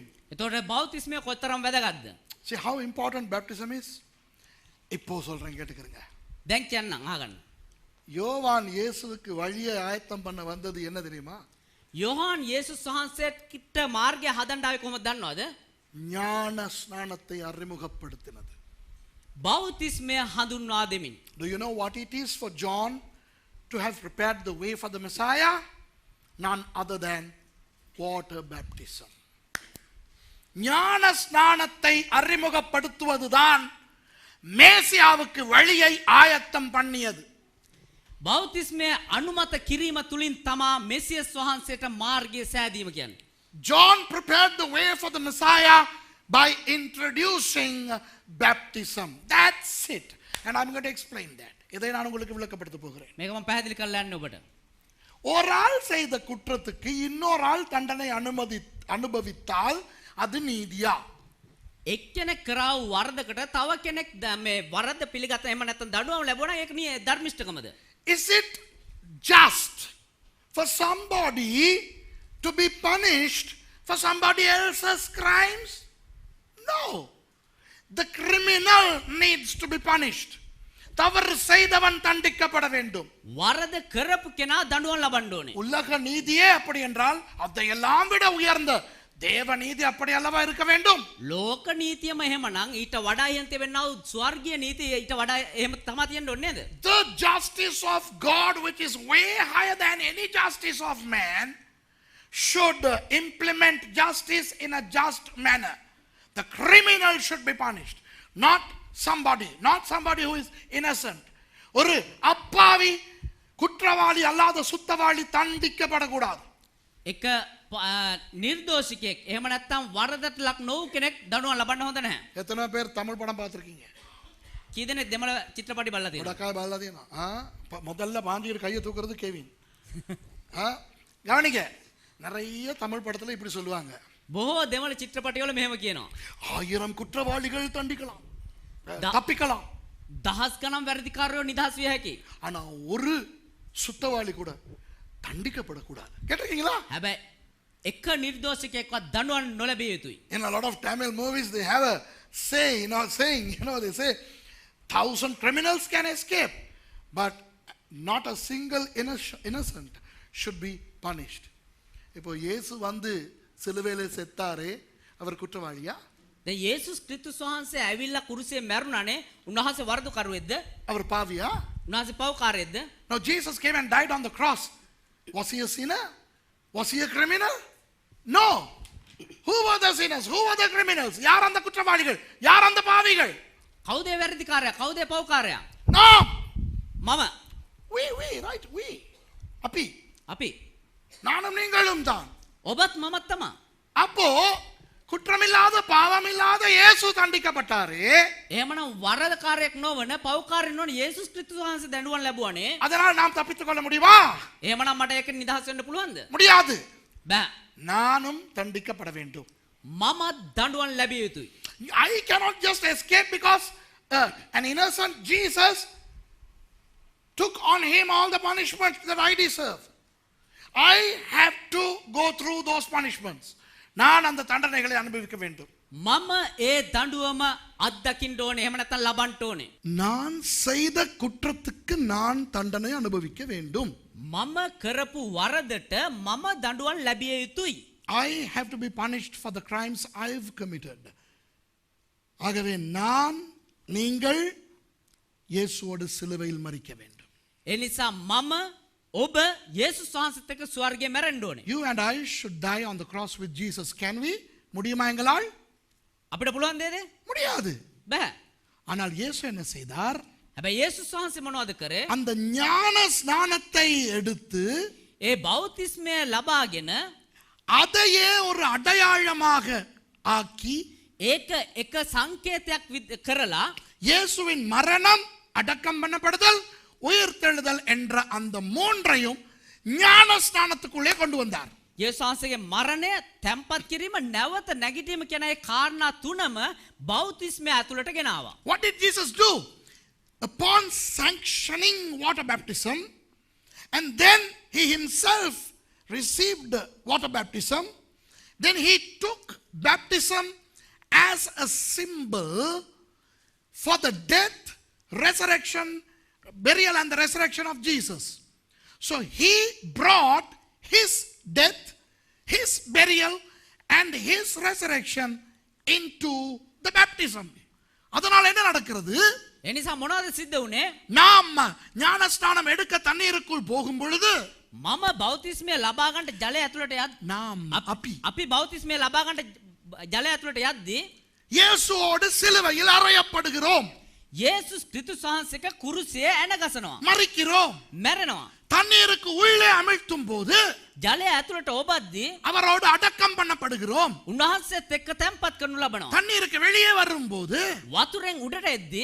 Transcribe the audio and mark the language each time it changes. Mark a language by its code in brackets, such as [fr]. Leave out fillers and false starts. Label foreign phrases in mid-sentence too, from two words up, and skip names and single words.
[si] එතකොට බෞතිස්මය කොතරම් වැදගත්ද? [en] See how important baptism is? [ta] இப்போ சொல்றேன் கேட்டுக்கிறங்க. [si] දැන් කියන්නම් අහගන්න. [ta] யோவான் இயேசுவுக்கு வழியை ஆயத்தம் பண்ண வந்தது என்ன தெரியுமா? [si] යොහාන් යේසුස් වහන්සේට කිට මාර්ගය හදන්න ආවේ කොහොමද දන්නවද? [ta] ஞான ஸ்நானத்தை அறிமுகப்படுத்தினது. [si] බෞතිස්මය හඳුන්වා දෙමින්. [en] Do you know what it is for John to have prepared the way for the Messiah? None other than water baptism. [ta] ஞான ஸ்நானத்தை அறிமுகப்படுத்துவதுதான் மேசியாவுக்கு வழியை ஆயத்தம் பண்ணியது. [si] බෞතිස්මය අනුමත කිරීම තුලින් තමා මෙසියස් වහන්සේට මාර්ගය සෑදීම කියන්නේ. [en] John prepared the way for the Messiah by introducing baptism. That's it. And I'm going to explain that. [ta] இதை நான் உங்களுக்கு விளக்கப்படுத்த போகிறேன். [si] මේක මම පැහැදිලි කරලා යන්න ඔබට. [ta] ஒரு ஆள் செய்த குற்றத்துக்கு இன்னொரு ஆள் தண்டனை அனுபவித்தால் அது நீதியா? [si] එක්කෙනෙක් කරාව වරදකට තව කෙනෙක් මේ වරද පිළිගත එහෙම නැත්නම් දඬුවම් ලැබුණා ඒක නිය ධර්මිෂ්ඨකමද? [en] Is it just for somebody to be punished for somebody else's crimes? No. The criminal needs to be punished. [ta] தவறு செய்தவன் தண்டிக்கப்பட வேண்டும். [si] වරද කරපු කෙනා දඬුවම් ලබන්න ඕනේ. [ta] உலக நீதியே அப்படி என்றால் அதையெல்லாம் விட உயர்ந்த தேவ நீதி அப்படி அல்லவா இருக்க வேண்டும்? [si] ලෝක නීතියම එහෙමනම් ඊට වඩා ඉහත වෙන්නා වූ ස්වර්ගීය නීතිය ඊට වඩා එහෙම තමයි තියෙන්න ඕනේ නේද? [en] The justice of God, which is way higher than any justice of man, should implement justice in a just manner. The criminal should be punished, not somebody who is innocent. [ta] ஒரு அப்பாவி குற்றவாளி அல்லாத சுத்தவாளி தண்டிக்கப்படக்கூடாது. [si] එක නිර්දෝෂිකයෙක් එහෙම නැත්නම් වරදට ලක් නොවු කෙනෙක් දඬුවම් ලබන්න හොඳ නැහැ. [ta] எத்தனை பேர் தமிழ் படம் பார்த்திருக்கீங்க? [si] කී දෙනෙක් දෙමළ චිත්‍රපටි බලලා තියෙනවද? உடக்காய் බලලා තියෙනවා. [ta] முதல்ல பாண்டியர் கையை தூக்குறது கெவின். கவனிங்க, நிறைய தமிழ் படத்துல இப்படி சொல்லுவாங்க. [si] බොහෝ දෙමළ චිත්‍රපටිවල මෙහෙම කියනවා. [ta] 1000 குற்றவாளிகள் தண்டிக்கலாம், தப்பிக்கலாம். [si] දහස් ගණන් වැරදිකාරයෝ නිදහස් විය හැකියි. [ta] ஆனா ஒரு சுத்தவாளி கூட தண்டிக்கப்படக்கூடாது. கேட்டிருக்கீங்களா? [si] හැබැයි එක නිර්දෝෂිකයෙක්වත් දඬුවම් නොලැබිය යුතුයි. [en] In a lot of Tamil movies they have a saying, they say 1000 criminals can escape, but not a single innocent should be punished. [ta] இப்போ இயேசு வந்து சிலுவையிலே செத்தாரே, அவர் குற்றவாளியா? [si] දැන් යේසුස් ක්‍රිස්තුස් වහන්සේ ඇවිල්ලා කුරුසියේ මැරුණානේ. උන්වහන්සේ වරදකරුවෙක්ද? [ta] அவர் பாவியா? [si] උන්වහන්සේ පව්කාරයෙක්ද? [en] Now Jesus came and died on the cross. Was he a sinner? Was he a criminal? No. Who were the sinners? Who were the criminals? [ta] யார் அந்த குற்றவாளிகள்? யார் அந்த பாவிகள்? [si] කවුද වැරදිකාරයා? කවුද පව්කාරයා? [en] No. [si] මම. [en] We, right? We. [si] අපි. [ta] நானும் நீங்களும் தான். [si] ඔබත් මමත් තමයි. [ta] அப்போ குற்றமில்லாத பாவமில்லாத இயேசு தண்டிக்கப்பட்டாரே. [si] එහෙමනම් වරදකාරයෙක් නොවන පව්කාරයෙක් නොවන යේසුස් ක්‍රිස්තුස් වහන්සේ දඬුවම් ලැබුවානේ. [ta] அதனால் நாம் தப்பித்துக் கொள்ள முடியுமா? [si] එහෙමනම් මට ඒක නිදහස් වෙන්න පුළුවන්ද? [ta] முடியாது. [si] බෑ. [ta] நானும் தண்டிக்கப்பட வேண்டும். [si] මමත් දඬුවම් ලැබිය යුතුයි. [en] I cannot just escape because an innocent Jesus took on him all the punishments that I deserve. I have to go through those punishments. [ta] நான் அந்த தண்டனைகளை அனுபவிக்க வேண்டும். [si] මම ඒ දඬුවම අත්දකින්න ඕනේ. එහෙම නැත්නම් ලබන්න ඕනේ. [ta] நான் செய்த குற்றத்துக்கு நான் தண்டனை அனுபவிக்க வேண்டும். [si] මම කරපු වරදට මම දඬුවම් ලැබිය යුතුයි. [en] I have to be punished for the crimes I've committed. [ta] ஆகவே நான் நீங்கள் இயேசுவோடு சிலுவையில் மரிக்க வேண்டும். [si] ඒ නිසා මම ඔබ යේසුස් වහන්සේත් එක්ක ස්වර්ගයේ මැරෙන්න ඕනේ. [en] You and I should die on the cross with Jesus. Can we? [ta] முடியுமா எங்களால்? [si] අපිට පුළුවන් දෙද? [ta] முடியாது. [si] බෑ. [ta] ஆனால் இயேசு என்ன செய்தார்? [si] හැබැයි යේසුස් වහන්සේ මොනවද කරේ? [ta] அந்த ஞான ஸ்நானத்தை எடுத்து [si] ඒ බෞතිස්මය ලබාගෙන [ta] அதையே ஒரு அடையாளமாக ஆக்கி [si] ඒක එක සංකේතයක් කරලා [ta] இயேசுவின் மரணம், அடக்கம் பண்ணப்படுதல், உயிர்த்தெழுதல் என்ற அந்த மூன்றையும் ஞான ஸ்நானத்துக்குள்ளே கொண்டு வந்தார். [si] යේසුස් වහන්සේගේ මරණය, තැන්පත් කිරීම, නැවත නැගිටීම කියන ඒ කාරණා තුනම බෞතිස්මය ඇතුළට ගෙනාවා. [en] What did Jesus do? Upon sanctioning water baptism, and then he himself received water baptism, then he took baptism as a symbol for the death, resurrection, burial and the resurrection of Jesus. So he brought his death, his burial and his resurrection into the baptism. [ta] அதனால் என்ன நடக்கிறது? [si] එනිසා මොනවද සිද්ධ වුනේ? [ta] நாம் ஞானஸ்நானம் எடுக்க தண்ணீருக்குள் போகும் பொழுது [si] මම බෞතිස්මය ලබා ගන්නට ජලය ඇතුළට [ta] நாம் [si] අපි බෞතිස්මය ලබා ගන්නට ජලය ඇතුළට යද්දී [ta] இயேசுவோடு சிலுவையில் அறையப்படுகிறோம். [si] යේසුස් ක්‍රිස්තුස් වහන්සේක කුරුසියේ ඇන ගසනවා. [ta] மரிக்கிறோம். [si] මැරෙනවා. [ta] தண்ணீருக்கு உள்ளே அமிழ்த்தும் போது [si] ජලය ඇතුළට ඔබද්දී [ta] அவரோடு அடக்கம் பண்ணப்படுகிறோம். [si] උන්වහන්සේත් එක්ක තැන්පත් කරනු ලබනවා. [ta] தண்ணீருக்கு வெளியே வரும்போது [si] වතුරෙන් උඩට එද්දී